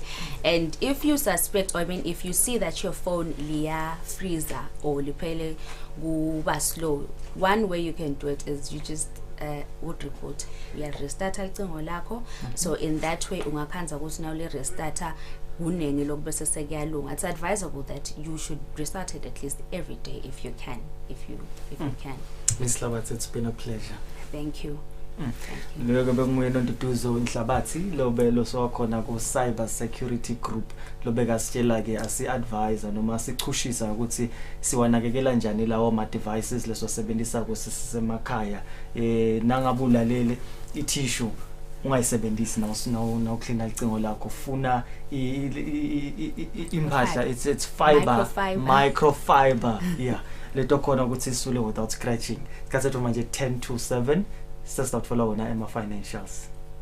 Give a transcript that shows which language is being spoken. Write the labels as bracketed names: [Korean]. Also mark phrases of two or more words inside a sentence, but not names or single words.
[English] And if you suspect, or I mean if you see that your phone [Swati] liya freezer [English] or [Swati] liphele kuba slow, [English] one way you can do it is you just would report restart [Swati] icingo lakho. [English] So in that way [Swati] ungakhanza ukuthi now le restarter kunengi lokubese sekuyalunga. [English] It's advisable that you should restart it at least every day if you can, if you can. Ms. Labat, it's been a pleasure. Thank you. [Swati] Loko benguye noNtutuzo Nhlabathi lobe lo sokhona ku Cyber Security Group lobe kasitshela ke asi-advisor noma asichushisa ukuthi siwanakekela njani lawo ma devices leso sebenzisa kusemakhaya nangabulalele i-tissue ungayisebenzisi na uclean icingo lakho funa impahla [English] it's fiber microfiber yeah [Swati] leto khona ukuthi isule [English] without scratching. [Swati] Sikhathi manje 10 to 7 sesizathola wona ema financials.